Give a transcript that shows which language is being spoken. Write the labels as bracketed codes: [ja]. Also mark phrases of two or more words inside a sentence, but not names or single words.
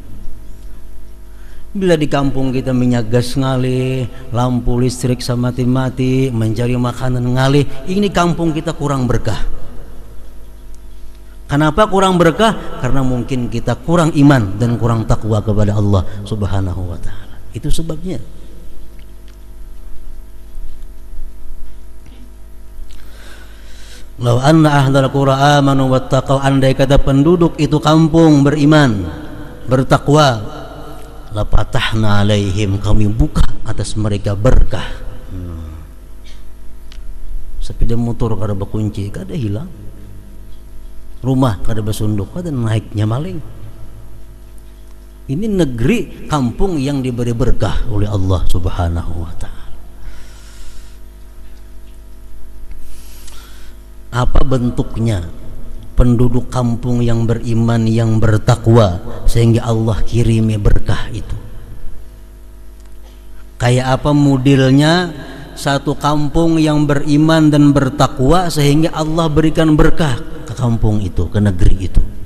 [bjn] Bila di kampung kita minyak gas ngalih, lampu listrik samati-mati, mencari makanan ngalih, ini kampung kita kurang berkah. [id] Kenapa kurang berkah? Karena mungkin kita kurang iman dan kurang takwa kepada Allah [ar] سبحانه وتعالى. [id] Itu sebabnya. [ar] لو أن أهل القرى آمنوا واتقوا, [id] andai kata penduduk itu kampung beriman, bertakwa, [ar] لفتحنا عليهم, [id] kami buka atas mereka berkah. [bjn] Sepeda motor kada berkunci, kada hilang. Rumah kada bersunduk, kada naiknya maling. [id] Ini negeri kampung yang diberi berkah oleh Allah [ar] سبحانه وتعالى. [id] Apa bentuknya penduduk kampung yang beriman, yang bertakwa, sehingga Allah kirimi berkah itu. Kayak apa modelnya satu kampung yang beriman dan bertakwa sehingga Allah berikan berkah ke kampung itu, ke negeri itu.